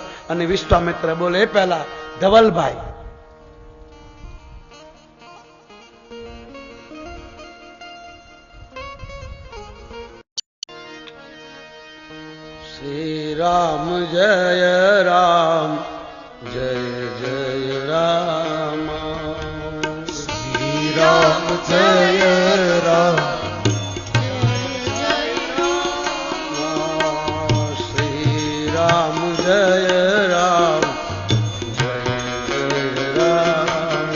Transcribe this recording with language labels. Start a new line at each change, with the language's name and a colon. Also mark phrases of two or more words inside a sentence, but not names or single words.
Gujarati: અને વિશ્વામિત્ર બોલે, પહેલા ધવલભાઈ.
Sanskrit: श्री राम जय राम, जय जय राम. श्री राम जय राम, श्री राम जय राम, जय जय राम.